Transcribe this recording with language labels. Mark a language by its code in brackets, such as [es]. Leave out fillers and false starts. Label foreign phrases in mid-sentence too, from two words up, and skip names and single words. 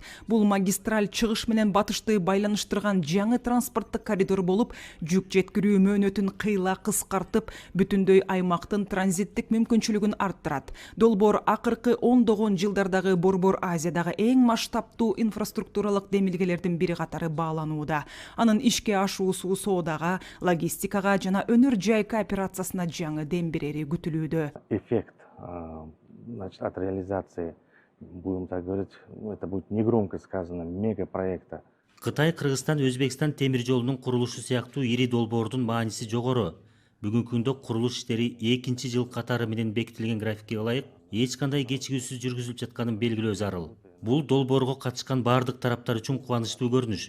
[ky] Бул магистраль чыгыш менен батышты байланыштырган жаңы транспорттук коридор болуп, жүк жеткирүү мөөнөтүн кыйла кыскартып, бүтүндөй аймактын транзиттик мүмкүнчүлүгүн арттырат. Долбоор акыркы ондогон жылдардагы Борбор Азиядагы эң масштабтуу инфраструктуралык демилгелердин бири катары бааланууда. Анын ишке ашуусу соодага, логистикага жана өнөр жай кооперациясына жаңы жардам берери күтүлүүдө. [ru] Эффект, значит, от реализации, будем так говорить, это будет негромко сказано, мегапроекта. [ky] Кытай, Кыргызстан, Өзбекстан темир жолунун курулушу сыяктуу ири долбоордун мааниси жогору. Бүгүнкү күндө курулуш иштери 2-жыл катары менен бекитилген графикке ылайык эч кандай кечигүүсүз жүргүзүлүп жатканын белгилөө зарыл. Бул долбоорго катышкан бардык тараптар үчүн кубанычтуу көрүнүш.